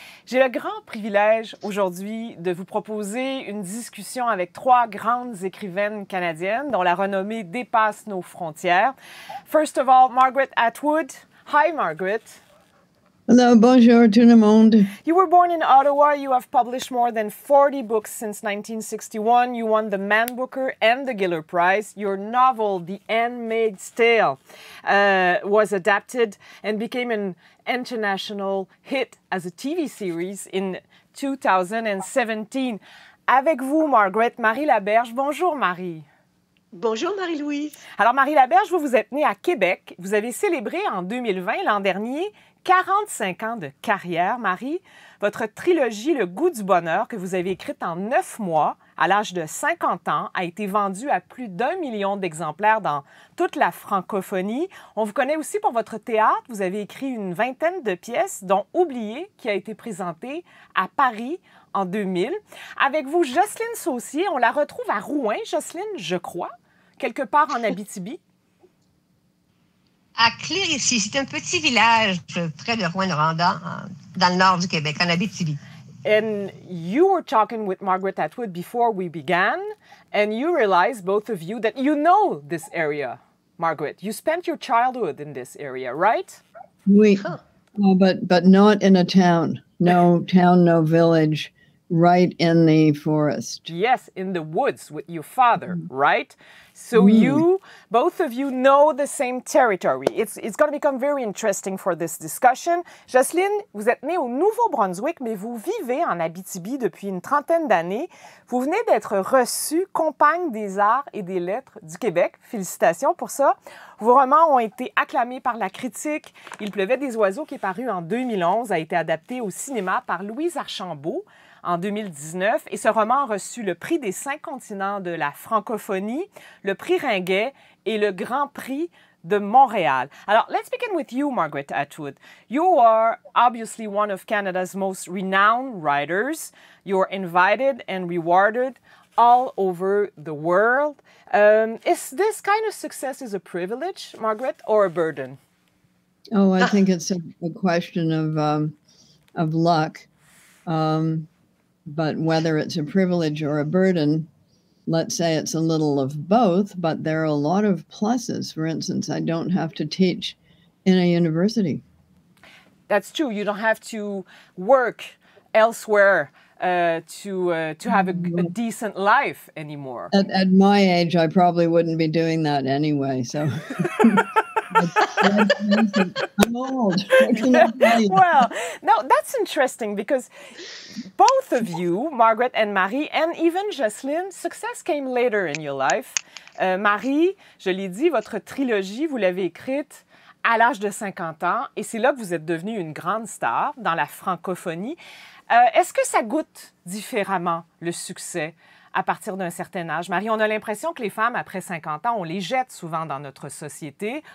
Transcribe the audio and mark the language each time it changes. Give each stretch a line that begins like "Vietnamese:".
French: J'ai le grand privilège aujourd'hui de vous proposer une discussion avec trois grandes écrivaines canadiennes dont la renommée dépasse nos frontières.
English: First of all, Margaret Atwood. Hi, Margaret.
French: Hello, bonjour tout le monde.
English: You were born in Ottawa. You have published more than 40 books since 1961. You won the Man Booker and the Giller Prize. Your novel, The Handmaid's Tale, was adapted and became an international hit as a TV series in 2017.
French: Avec vous, Margaret, Marie Laberge. Bonjour, Marie. Bonjour Marie-Louise. Alors Marie Laberge, vous êtes née à Québec. Vous avez célébré en 2020, l'an dernier, 45 ans de carrière, Marie. Votre trilogie Le goût du bonheur, que vous avez écrite en 9 mois, à l'âge de 50 ans, a été vendue à plus d'1 million d'exemplaires dans toute la francophonie. On vous connaît aussi pour votre théâtre. Vous avez écrit une vingtaine de pièces, dont Oublié, qui a été présentée à Paris en 2000. Avec vous, Jocelyne Saucier, on la retrouve à Rouen, Jocelyne, je crois, quelque part en Abitibi. À Clérici, c'est un petit village près de Rouyn-Noranda, dans le nord du Québec, en Abitibi.
English: And you were talking with Margaret Atwood before we began, and you realized, both of you, that you know this area, Margaret. You spent your childhood in this area, right? Oui, but not in a town. No town, no village, right in the forest. Yes, in the woods with your father, right? So you, both of you, know the same territory. It's going to become very interesting for this discussion.
French: Jocelyne, vous êtes née au Nouveau-Brunswick, mais vous vivez en Abitibi depuis une trentaine d'années. Vous venez d'être reçue compagne des arts et des lettres du Québec. Félicitations pour ça. Vos romans ont été acclamés par la critique. Il pleuvait des oiseaux, qui est paru en 2011, a été adapté au cinéma par Louise Arsenault en 2019. Et ce roman a reçu le prix des 5 continents de la francophonie, le prix Ringuet et le Grand Prix de Montréal.
English: Alors, let's begin with you, Margaret Atwood. You are obviously one of Canada's most renowned writers. You're invited and rewarded all over the world. Is this kind of success is a privilege, Margaret, or a burden? Oh, I think it's a question of luck. But whether it's a privilege or a burden, let's say it's a little of both, but there are a lot of pluses. For instance, I don't have to teach in a university. That's true. You don't have to work elsewhere to have a decent life anymore. At my age, I probably wouldn't be doing that anyway, so... I'm old. Well, no, that's interesting because both of you, Margaret and Marie, and even Jocelyne, success came later in your life.
French: Marie, je l'ai dit, votre trilogie, vous l'avez écrite à l'âge de 50 ans et c'est là que vous êtes devenue une grande star dans la francophonie. Est-ce que ça goûte différemment le succès à partir d'un certain âge? Marie, on a l'impression que les femmes, après 50 ans, on les jette souvent dans notre société.